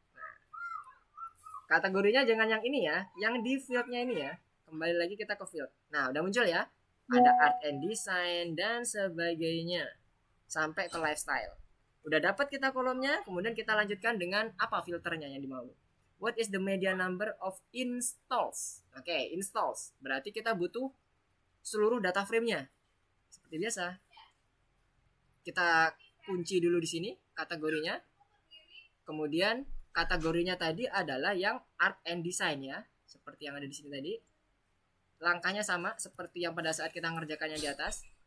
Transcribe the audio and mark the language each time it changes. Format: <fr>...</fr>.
<id>Nah, kategorinya jangan yang ini ya, yang di fieldnya ini ya. Kembali lagi kita ke field. Nah, udah muncul ya. Ada art and design dan sebagainya. Sampai ke lifestyle. Udah dapat kita kolomnya, kemudian kita lanjutkan dengan apa filternya yang dimau.</id> <en>What is the media number of installs?</en> <id>Oke, installs. Berarti kita butuh seluruh data frame-nya. Seperti biasa. Kita kunci dulu di sini kategorinya. Kemudian kategorinya tadi adalah yang art and design ya. Seperti yang ada di sini tadi. Langkahnya sama seperti yang pada saat kita mengerjakannya di atas.</id>